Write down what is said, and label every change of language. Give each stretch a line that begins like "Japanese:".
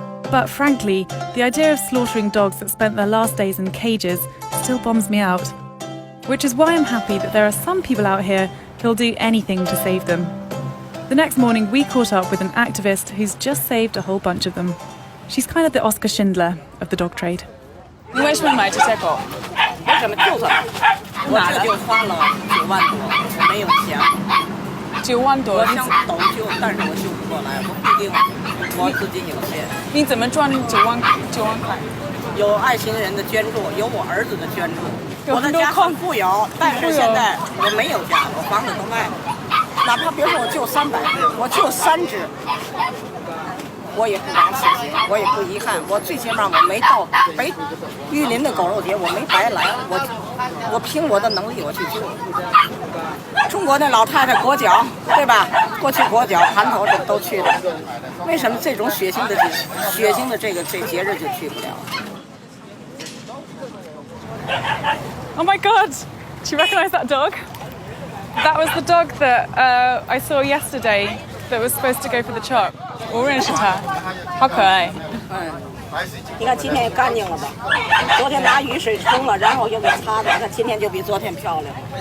English: But frankly, the idea of slaughtering dogs that spent their last days in cages still bombs me out. Which is why I'm happy that there are some people out here who'll do anything to save them. The next morning, we caught up with an activist who's just saved a whole bunch of them. She's kind of the Oscar Schindler of the dog trade.
Chinese: 你为什么买这些狗？为什么就是我这就花了9万多，没有钱。 9万多，我想斗救，但是我救不过来，我不一定，我资金有限。你怎么赚9万块？有爱心人的捐助，有我儿子的捐助。我的家很富有，但是现在我没有家，我房子都卖了。哪怕别说我就300只，我就3只，我也不枉此行，我也不遗憾。我最起码我没到玉林的狗肉节，我没白来，我凭我的能力我去救。中国的老太太裹脚，对吧？过去裹脚、盘头都去了，为什么这种血腥的这节日就去不了？
English: Oh my god! Do you recognise that dog? That was the dog that I saw yesterday that was supposed to go for the chop.
Chinese: 我认识它，好可爱。你看今天干净了吧？昨天拿雨水冲了，然后又给擦的，那今天就比昨天漂亮。